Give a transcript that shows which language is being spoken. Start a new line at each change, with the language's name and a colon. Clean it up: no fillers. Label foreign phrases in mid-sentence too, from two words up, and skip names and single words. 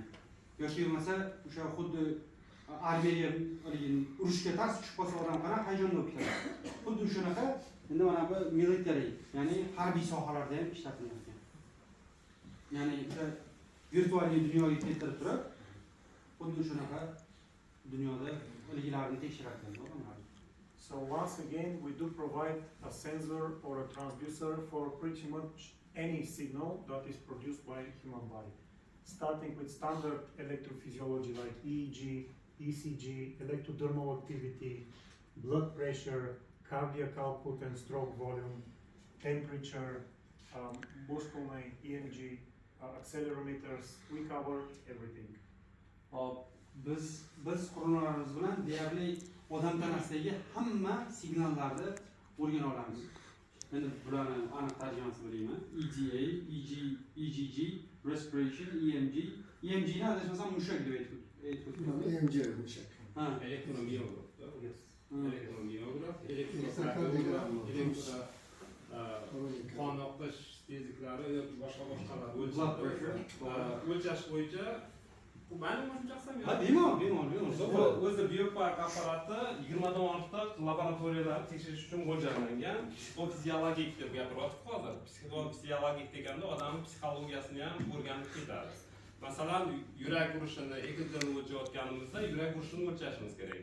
Uzbek: Yoki bo'lmasa o'sha xuddi armiyaga urushga tars tushib qolsa odam qanaqa hayajonda bo'lib ketadi. Xuddi shunaqa endi mana bu military, ya'ni harbiy sohalarda ham ishlatiladi. Ya'ni o'sha virtualniy dunyoga keltirib turib, xuddi shunaqa dunyoda haligilarni tekshiradi.
English: So once again, we do provide a sensor or a transducer for pretty much any signal that is produced by human body. Starting with standard electrophysiology like EEG, ECG, electrodermal activity, blood pressure, cardiac output and stroke volume, temperature, muscle EMG, accelerometers. We cover everything.
Uzbek: Biz qurilmalarimiz bilan deyarli odam tanasidagi hamma signallarni o'rgana olamiz. Endi bularni aniq tarjimasini bilayman. EGA, EGG, respiration, EMG. EMG ni adashmasam mushak deb aytib EMG mushak. Elektromiograf.
English: Yes.
Uzbek: Elektromiograf, qon oqish tezliklari yoki boshqalar
English: blood pressure
Uzbek: o'lchash bo'yicha
Turkish: Bu benim hocam
Uzbek: Ha, bemalol. O'zi biopark apparati 20 dan ortiq laboratoriyalar tekshirish uchun mo'ljallangan. Psixofiziologik deb gapiryapti hozir. Psixofiziologik deganda odamning psixologiyasini ham o'rganib ketadi. Masalan, yurak urishini ekzemni o'lchayotganimizda yurak urishini o'lchashimiz kerak.